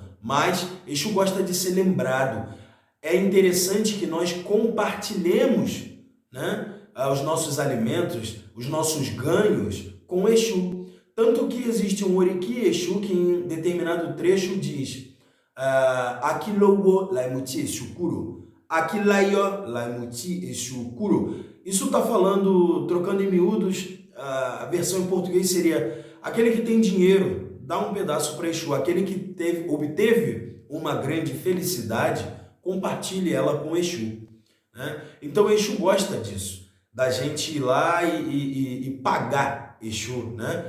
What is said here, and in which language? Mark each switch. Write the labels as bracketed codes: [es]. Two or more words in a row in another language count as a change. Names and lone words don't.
[pt] Mas Exu gosta de ser lembrado. É interessante que nós compartilhemos, né, os nossos alimentos, os nossos ganhos com Exu. Tanto que existe um Oriki Exu que em determinado trecho diz: [yo] Akilowo laimuti Exu kuro, Akilayo laimuti Exu kuro. [pt] Isso está falando, trocando em miúdos, a versão em português seria: aquele que tem dinheiro, dá um pedaço para Exu. Aquele que obteve uma grande felicidade, compartilhe ela com Exu, né? Então Exu gosta disso, da gente ir lá e pagar Exu, né?